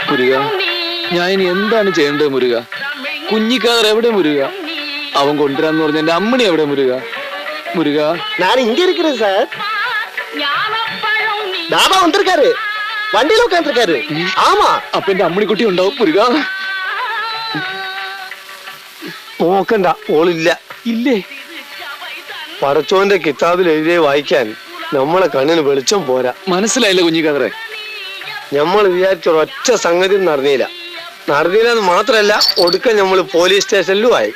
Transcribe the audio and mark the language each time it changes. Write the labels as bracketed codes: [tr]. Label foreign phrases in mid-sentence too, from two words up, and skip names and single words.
[ml] മുരുക? ഞാൻ ഇനി എന്താണ് ചെയ്യേണ്ടത് മുരുക? കുഞ്ഞിക്കാതർ എവിടെ മുരുക? അവൻ കൊണ്ടുവരാന്ന് പറഞ്ഞ എന്റെ അമ്മണി എവിടെ മുരുക? മുരുക, [ta] நான் இங்க இருக்கிறேன் சார். தாபா வந்திருக்காரு, வண்டியில உட்காந்துருக்காரு. ஆமா, [ml] അപ്പൊ എന്റെ അമ്മണിക്കുട്ടി ഉണ്ടാവും മുരുക. നോക്കണ്ട, ഓളില്ല. ഇല്ലേ? പടച്ചോന്റെ കിതാബിൽ എഴുതിയ വായിക്കാൻ നമ്മളെ കണ്ണിന് വെളിച്ചം പോരാ. മനസ്സിലായില്ല കുഞ്ഞിക്കാതറെ. നമ്മൾ വിചാരിച്ച ഒറ്റ സംഗതി നടന്നില്ലെന്ന് മാത്രല്ല, ഒടുക്കം നമ്മൾ പോലീസ് സ്റ്റേഷനിലും ആയി.